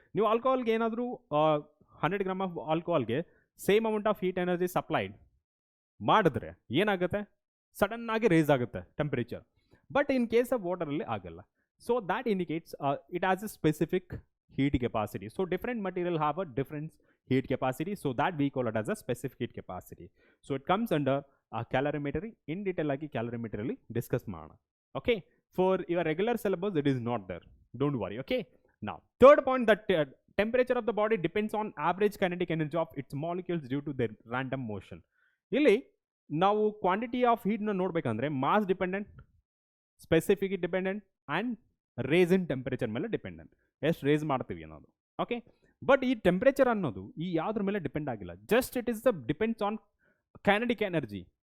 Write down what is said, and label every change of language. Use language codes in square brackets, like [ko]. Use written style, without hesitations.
[kn] ನೀವು ಆಲ್ಕೋಹಾಲ್ಗೆ ಏನಾದರೂ [en] 100 gram of ಆಲ್ಕೋಹಾಲ್ಗೆ same amount of heat energy supplied ಮಾಡಿದ್ರೆ ಏನಾಗುತ್ತೆ? ಸಡನ್ನಾಗಿ ರೇಸ್ ಆಗುತ್ತೆ temperature, but in case of ವಾಟರಲ್ಲಿ ಆಗಲ್ಲ. So that indicates it has a specific heat capacity. So different material have a different heat capacity, so that we call it as a specific heat capacity. So it comes under a calorimetry. In detail agi calorimetry discuss maana. Okay, for your regular syllabus it is not there, don't worry. Okay, now third point, that temperature of the body depends on average kinetic energy of its molecules due to their random motion. [kn] ಇಲ್ಲಿ ನಾವು quantity of ಹೀಟ್ನ ನೋಡ್ಬೇಕಂದ್ರೆ mass dependent, specific dependent and race in temperature ಮೇಲೆ dependent, ಎಷ್ಟು race ಮಾಡ್ತೀವಿ ಅನ್ನೋದು. Okay, but ಈ temperature ಅನ್ನೋದು ಈ ಯಾವುದ್ರ ಮೇಲೆ ಡಿಪೆಂಡ್ ಆಗಿಲ್ಲ, [en] Just it is the depends on kinetic energy.